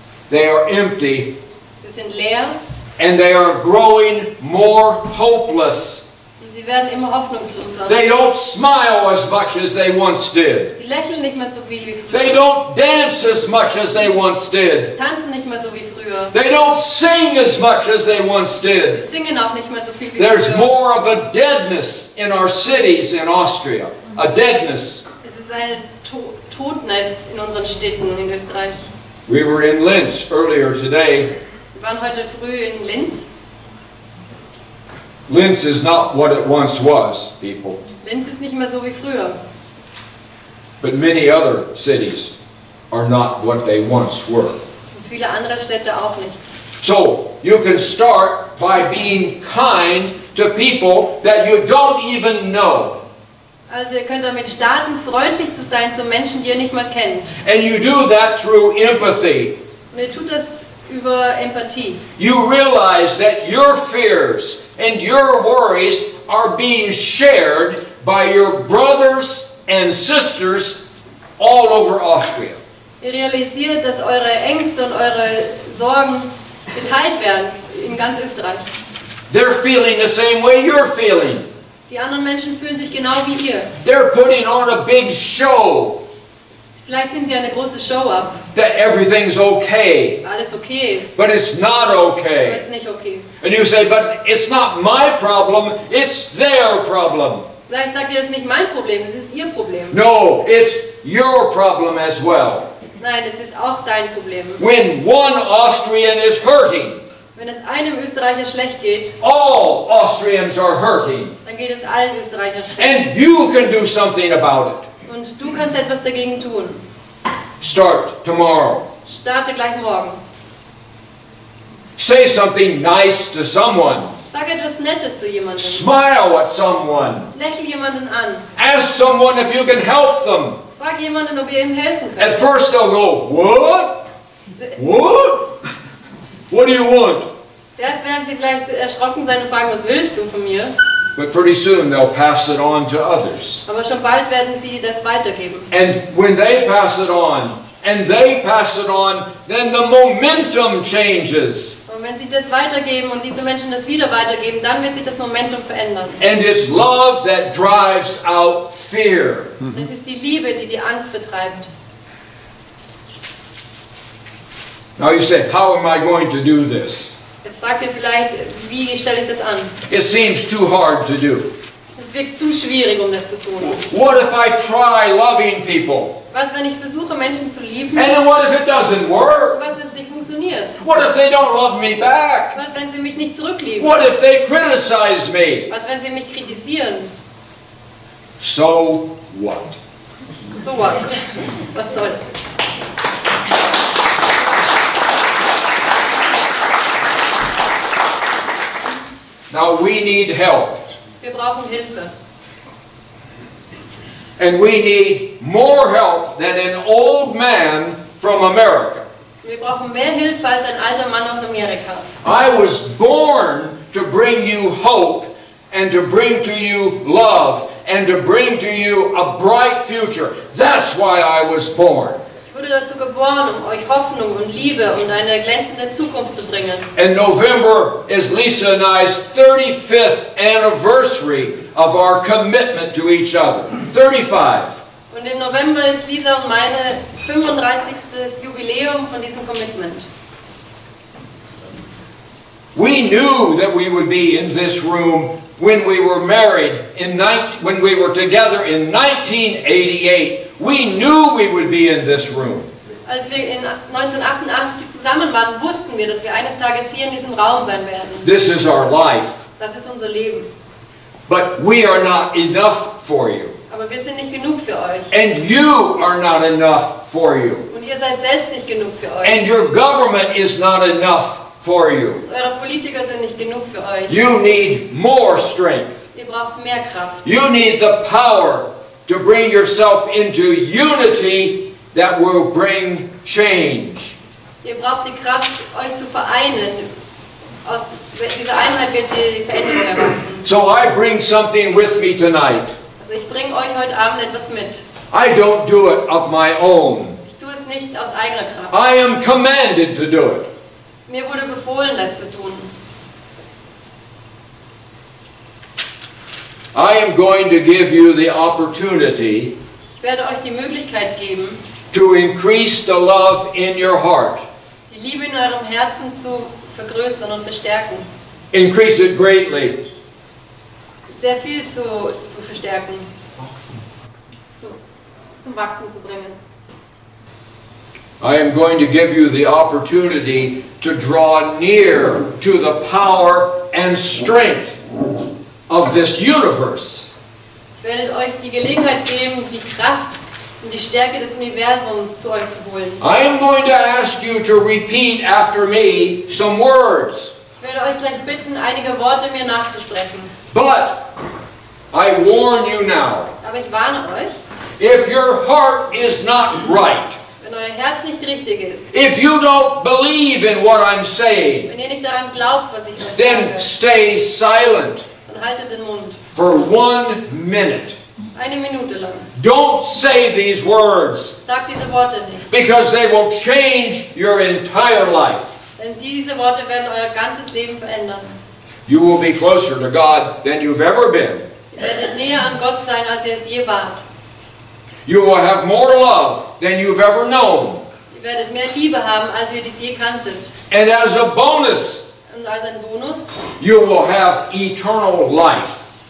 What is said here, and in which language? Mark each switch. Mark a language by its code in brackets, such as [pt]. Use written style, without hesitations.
[en] They are empty. [de] Sie sind leer. [en] And they are growing more hopeless. [de] Und sie werden immer hoffnungsloser. [en] They don't smile as much as they once did. [de] Sie lächeln nicht mehr so viel wie früher. [en] They don't dance as much as they once did. [de] Tanzen nicht mehr so wie früher. [en] They don't sing as much as they once did. [de] Sie singen auch nicht mehr so viel wie [en] There's [de] früher. [en] more of a deadness in our cities in Austria. A deadness. [de] Es ist eine Todness in unseren Städten in Österreich. [en] We were in Linz earlier today. [de] Wir waren heute früh in Linz. [en] Linz is not what it once was, people. [de] Linz ist nicht mehr so wie früher. [en] But many other cities are not what they once were. [de] Und viele andere Städte auch nicht. [en] So, you can start by being kind to people that you don't even know. [de] Also ihr könnt damit starten, freundlich zu sein zu Menschen, die ihr nicht mal kennt. [en] And you do that through empathy. [de] Und ihr tut das über Empathie. [en] You realize that your fears and your worries are being shared by your brothers and sisters all over Austria. [de] Ihr realisiert, dass eure Ängste und eure Sorgen geteilt werden in ganz Österreich. [en] They're feeling the same way you're feeling. [de] Die anderen Menschen fühlen sich genau wie ihr. [en] They're putting on a big show [de] Vielleicht ziehen sie eine große Show ab, [en] that everything's okay, [de] dass alles okay ist. [en] but it's not [de] Aber [en] okay. [de] es ist nicht okay. [en] And you say, but it's not my problem, it's their problem. [de] Vielleicht sagt ihr, es ist nicht mein Problem, es ist ihr Problem. [en] No, it's your problem as well. [de] Nein, es ist auch dein Problem. [en] When one Austrian is hurting, [de] Wenn es einem Österreicher schlecht geht, [en] all Austrians are hurting. [de] dann geht es allen Österreichern schlecht. [en] And you can do something about it. [de] Und du kannst etwas dagegen tun. [en] Start tomorrow. [de] Starte gleich morgen. [en] Say something nice to someone. [de] Sag etwas Nettes zu jemandem. [en] Smile at someone. [de] Lächel jemanden an. [en] Ask someone if you can help them. [de] Frag jemanden, ob ihr ihm helfen [en] At [de] könnt. [en] first they'll go, what? What? What do you want? [de] Zuerst werden sie vielleicht erschrocken sein und fragen, was willst du von mir? [en] But pretty soon they'll pass it on to others. [de] Aber schon bald werden sie das weitergeben. [en] And when they pass it on, and they pass it on, then the momentum changes. [de] Und wenn sie das weitergeben und diese Menschen das wieder weitergeben, dann wird sich das Momentum verändern. [en] And it's love that drives out fear. [de] Und es ist die Liebe, die die Angst vertreibt. [en] Now you say, how am I going to do this? [de] Jetzt fragt ihr vielleicht, wie stelle ich das an? [en] It seems too hard to do. [de] Es wirkt zu schwierig, um das zu tun. [en] What if I try loving people? [de] Was, wenn ich versuche, Menschen zu lieben? [en] And then what if it doesn't work? [de] Was, wenn es nicht funktioniert? [en] What if they don't love me back? [de] Was, wenn sie mich nicht zurücklieben? [en] What if they criticize me? [de] Was, wenn sie mich kritisieren? [en] So what? So what? [de] Was soll's? [en] Now we need help. [de] Wir brauchen Hilfe. [en] And we need more help than an old man from America. [de] Wir brauchen mehr Hilfe als ein alter Mann aus Amerika. [en] I was born to bring you hope and to bring to you love and to bring to you a bright future. That's why I was born. [de] Ich wurde dazu geboren, um euch Hoffnung und Liebe und eine glänzende Zukunft zu bringen. [en] And November is Lisa and I's 35th anniversary of our commitment to each other. 35. [de] Und im November ist Lisa und meine 35. Jubiläum von diesem Commitment. [en] We knew that we would be in this room when we were married when we were together in 1988. We knew we would be in this room. [de] Als wir in 1988 zusammen waren, wussten wir, dass wir eines Tages hier in diesem Raum sein werden. [en] This is our life. [de] Das ist unser Leben. [en] But we are not enough for you. [de] Aber wir sind nicht genug für euch. [en] And you are not enough for you. [de] Und ihr seid selbst nicht genug für euch. [en] And your government is not enough for you. [de] Eure Politiker sind nicht genug für euch. [en] You need more strength. [de] Ihr braucht mehr Kraft. [en] You need the power to bring yourself into unity that will bring change. [de] Ihr braucht die Kraft, euch zu vereinen. Aus dieser Einheit wird die Veränderung erwachsen. [en] So I bring something with me tonight. [de] Also ich bringe euch heute Abend etwas mit. [en] I don't do it of my own. [de] Ich tue es nicht aus eigener Kraft. [en] I am commanded to do it. [de] Mir wurde befohlen, das zu tun. [en] I am going to give you the opportunity [de] Ich werde euch die Möglichkeit geben, [en] to increase the love in your heart. [de] die Liebe in eurem Herzen zu vergrößern und verstärken. [en] Increase it greatly. [de] Sehr viel zu verstärken. Zum Wachsen zu bringen. [en] I am going to give you the opportunity to draw near to the power and strength of this universe. [de] Ich werde euch die Gelegenheit geben, die Kraft und die Stärke des Universums zu euch zu holen. [en] I am going to ask you to repeat after me some words. [de] Ich werde euch gleich bitten, einige Worte mir nachzusprechen. [en] But I warn you now, [de] Aber ich warne euch, [en] if your heart is not right, [de] wenn euer Herz nicht richtig ist, [en] if you don't believe in what I'm saying, [de] wenn ihr nicht daran glaubt, was ich euch [en] then [de] sage, [en] stay silent [de] dann haltet den Mund. [en] for 1 minute. [de] Eine Minute lang. [en] Don't say these words, [de] Sagt diese Worte nicht. [en] because they will change your entire life. [de] Denn diese Worte werden euer ganzes Leben verändern. [en] You will be closer to God than you've ever been. [de] Ihr werdet näher an Gott sein, als ihr es je wart. [en] You will have more love than you've ever known. [de] Ihr werdet mehr Liebe haben, als ihr dies je kanntet. [en] And as a bonus, [de] Und als ein Bonus [en] you will have eternal life.